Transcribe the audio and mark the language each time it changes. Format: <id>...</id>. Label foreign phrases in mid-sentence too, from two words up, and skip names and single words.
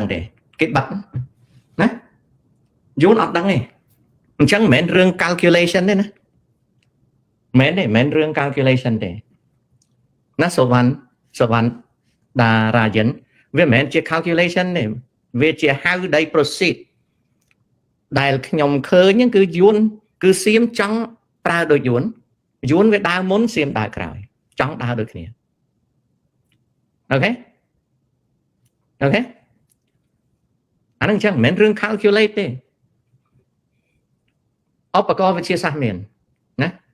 <km>ទេគេបាត់ណាយួនអត់ដឹងទេអញ្ចឹងមិនមែនរឿង calculation ទេណាមិនមែនរឿង calculation ទេណាសុវណ្ណតារាយិនវាមិនមែនជា calculation ទេវាជា</km> <en>how they proceed</en> <km>ដែលខ្ញុំឃើញហ្នឹងគឺយួនគឺសៀមចង់ប្រើដូចយួនវាដើរមុនសៀមដើរក្រោយចង់ដើរដូចគ្នាអូខេអានឹងអញ្ចឹងមិនមែនរឿង calculate ទេឧបករណ៍វិទ្យាសាស្ត្រមានណា</km>